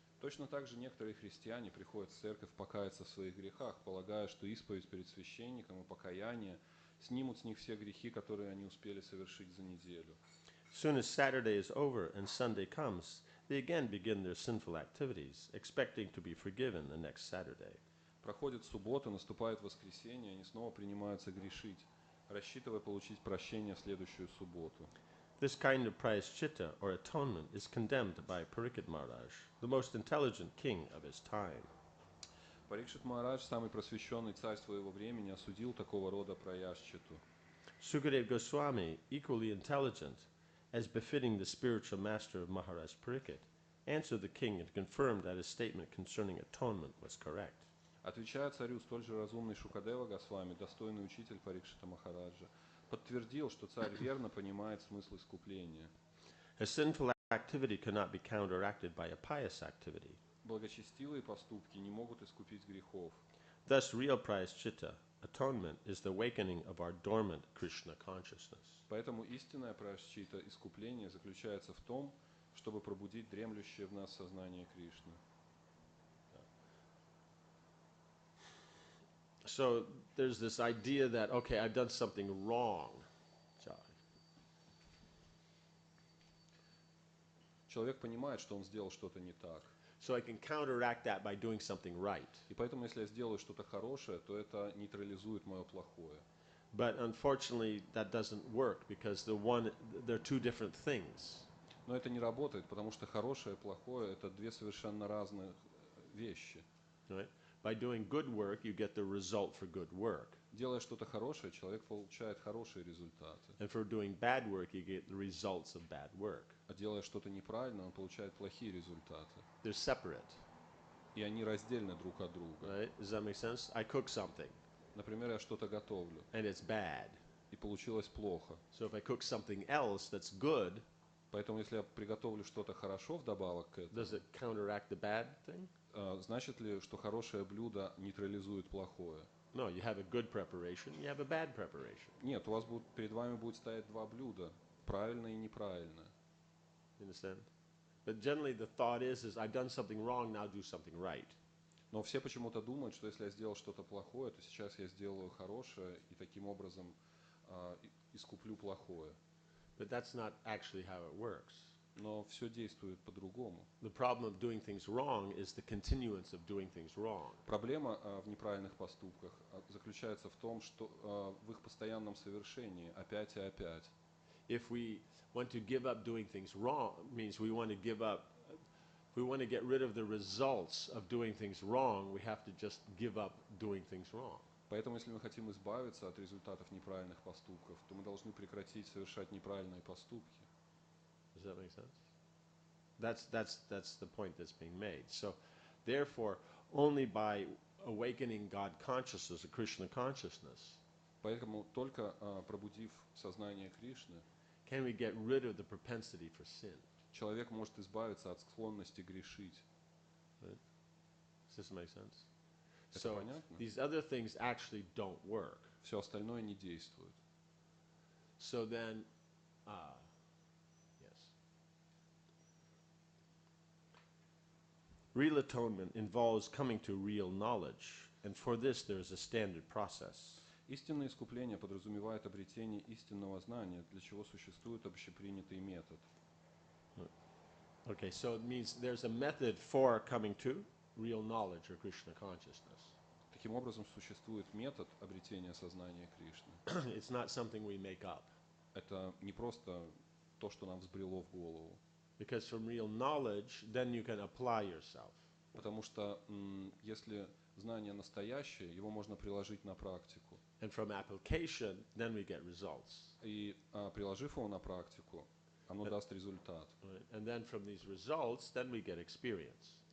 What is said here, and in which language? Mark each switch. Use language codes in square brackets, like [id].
[ru] Точно так же некоторые христиане приходят в церковь покаяться в своих грехах, полагая, что исповедь перед священником и покаяние снимут с них все грехи, которые они успели совершить за неделю. [en] Soon as Saturday is over and Sunday comes, they again begin their sinful activities, expecting to be forgiven the next Saturday. [ru] Проходит суббота, наступает воскресенье, они снова принимаются грешить, рассчитывая получить прощение в следующую субботу. [en] This kind of prayaschitta, or atonement, is condemned by Pariksit Maharaj, the most intelligent king of his time. [ru] Парикшит Махарадж, самый просвещенный царь своего времени, осудил такого рода праяшчиту. [en] Sukadeva Goswami, equally intelligent, as befitting the spiritual master of Maharaj Pariksit, answered the king and confirmed that his statement concerning atonement was correct. [ru] Отвечая царю, столь же разумный Шукадева Госвами, достойный учитель Парикшита Махараджа, подтвердил, что царь верно понимает смысл искупления. [en] A sinful activity cannot be counteracted by a pious activity. [ru] Благочестивые поступки не могут искупить грехов. [en] Thus, real prayaschitta, atonement, is the awakening of our dormant Krishna consciousness. [ru] Поэтому истинное прашчита, искупление, заключается в том, чтобы пробудить дремлющее в нас сознание Кришны. [en] So there's this idea that, okay, I've done something wrong. [ru] Человек понимает, что он сделал что-то не так. [en] So I can counteract that by doing something right. [ru] И поэтому, если я сделаю что-то хорошее, то это нейтрализует мое плохое. [en] But unfortunately, that doesn't work because they're two different things. [ru] Но это не работает, потому что хорошее и плохое – это две совершенно разные вещи. [en] Right? By doing good work, you get the result for good work. [ru] Делая что-то хорошее, человек получает хорошие результаты. [en] And for doing bad work, you get the results of bad work. [ru] А делая что-то неправильно, он получает плохие результаты. [en] They're separate. [ru] И они раздельны друг от друга. [en] Right? Does that make sense? I cook something. [ru] Например, я что-то готовлю. [en] And it's bad. [ru] И получилось плохо. [en] So if I cook something else that's good, [ru] поэтому если я приготовлю что-то хорошо вдобавок к этому, [en] does it counteract the bad thing? [ru] Значит ли, что хорошее блюдо нейтрализует плохое? [en] No, you have a good preparation, you have a bad preparation. [ru] Нет, у вас перед вами будет стоять два блюда, правильное и неправильное. [en] You understand? But generally the thought is I've done something wrong, now do something right. [ru] Но все почему-то думают, что если я сделал что-то плохое, то сейчас я сделаю хорошее и таким образом искуплю плохое. [en] But that's not actually how it works. [ru] Но все действует по-другому. [en] The problem of doing things wrong is the continuance of doing things wrong. [ru] Проблема в неправильных поступках заключается в том, что в их постоянном совершении опять и опять. [en] If we want to give up doing things wrong, means we want to give up. If we want to get rid of the results of doing things wrong, we have to just give up doing things wrong. [ru] Поэтому, если мы хотим избавиться от результатов неправильных поступков, то мы должны прекратить совершать неправильные поступки. [en] Does that make sense? That's the point that's being made. So, therefore, only by awakening God consciousness, or Krishna consciousness, [ru] поэтому только пробудив сознание Кришны, [en] can we get rid of the propensity for sin. [ru] Человек может избавиться от склонности грешить. [en] Right? Does this make sense? [ru] Это [en] So [ru] понятно? [en] these other things actually don't work. [ru] Все остальное не действует. [en] So then, yes. Real atonement involves coming to real knowledge, and for this there is a standard process. [ru] Истинное искупление подразумевает обретение истинного знания, для чего существует общепринятый метод. [en] Okay, so it means there's a method for coming to real knowledge or Krishna consciousness. [ru] Таким образом, существует метод обретения сознания Кришны. [en] It's not something we make up. [ru] Это не просто то, что нам взбрело в голову. [en] Because from real knowledge, then you can apply yourself. [ru] Потому что если знание настоящее, его можно приложить на практику. [en] And from application, then we get results. [ru] И приложив его на практику, оно даст результат. [en] And then from these results, then we get experience.